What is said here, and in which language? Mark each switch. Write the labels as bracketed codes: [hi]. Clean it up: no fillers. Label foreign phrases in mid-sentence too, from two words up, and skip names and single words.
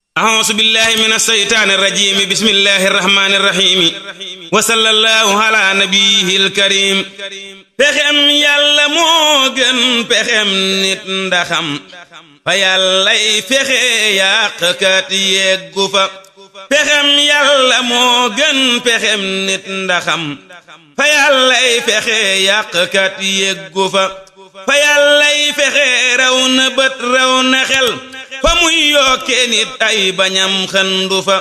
[ar] أعوذ بالله من الشيطان الرجيم بسم الله الرحمن الرحيم وصلى الله على نبيه الكريم [wo] pexem yàlla moo gën pexem nit ndaxam fa yàllay fexe yàqkat yeggu fa pexem yàlla moo gën pexem nit ndaxam fa yàllay fexe yàqkat yeggu fa fa yàllay fexe raw na bët raw na xel fa muy yokke nit ay bañam xëndu fa